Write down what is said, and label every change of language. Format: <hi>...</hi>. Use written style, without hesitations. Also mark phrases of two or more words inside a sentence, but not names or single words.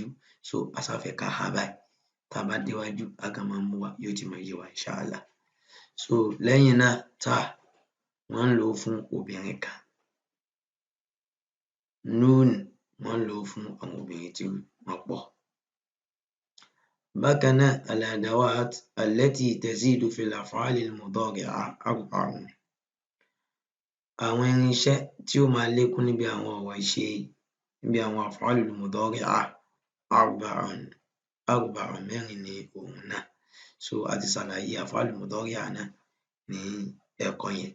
<yo>So a sá fẹ́ ká há báyìí tá a bá déwájú á kàn máa mú wa yóò ti máa yé wa inshallah. So lẹ́yìn náà ta wọ́n ń lò ó fún obìnrin kan. Nun wọ́n ń lò ó fún àwọn obìnrin tí wọ́n pọ̀. Bákan náà</yo> <ar>الأدوات التي تزيد في الأفعال المضارعة أربع.</ar> <yo>Àwọn irinṣẹ́ tí ó máa lékún níbi àwọn ọ̀rọ̀ ìṣe níbi àwọn</yo> <ar>أفعال المضارعة أربع</ar> <yo>mẹ́rin ni òun náà. So a ti ṣàlàyé</yo> <ar>أفعال المضارعة</ar> <yo>náà ní ẹ̀kọ́ yẹn.</yo>